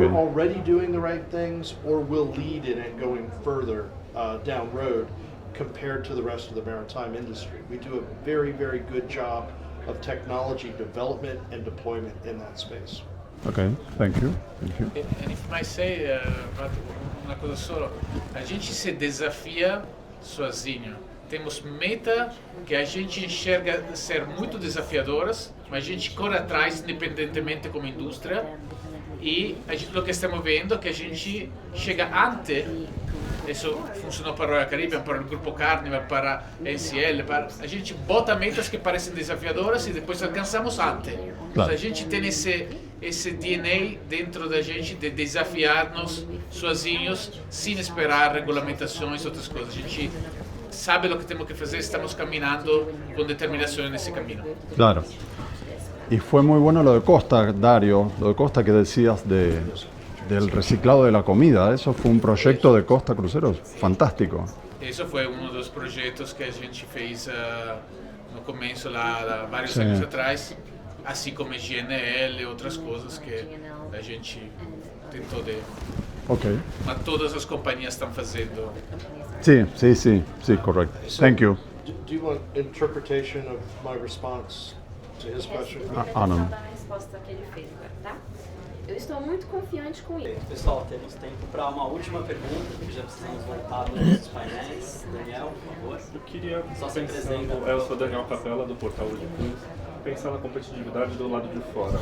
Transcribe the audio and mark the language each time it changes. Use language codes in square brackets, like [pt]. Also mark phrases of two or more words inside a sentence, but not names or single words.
[en] We're already doing the right things, or we'll lead in it going further down road compared to the rest of the maritime industry. We do a very, very good job of technology development and deployment in that space. Okay, thank you. Thank you. And if I say [pt] uma coisa só, a gente se desafia sozinho. Temos meta que a gente enxerga ser muito desafiadoras, mas a gente corre atrás independentemente como indústria. E o que estamos vendo é que a gente chega antes. Isso funcionou para a Royal Caribbean, para o Grupo Carnival, para a NCL. A gente bota metas que parecem desafiadoras e depois alcançamos antes. Claro. A gente tem esse DNA dentro da gente de desafiar-nos sozinhos, sem esperar regulamentações e outras coisas. A gente sabe o que temos que fazer, estamos caminhando com determinação nesse caminho. Claro. [es] Y fue muy bueno lo de Costa, Dario, lo de Costa que decías del reciclado de la comida. Eso fue un proyecto de Costa Cruceros fantástico. [pt] Esse foi um dos projetos que a gente fez no começo, lá vários Sim. anos atrás, assim como a GNL e outras coisas que a gente tentou de... Ok. Mas todas as companhias estão fazendo. [es] Sí, correcto. [en] So, Thank you. Do you want interpretation of my response to his question? [pt] Não. Vou dar a resposta que ele fez agora, tá? Eu estou muito confiante com isso. Pessoal, temos tempo para uma última pergunta, porque já precisamos voltar nos painéis. Daniel, por favor. Eu queria, Só se apresenta. eu sou Daniel Capella, do Portal de Cruz, pensar na competitividade do lado de fora.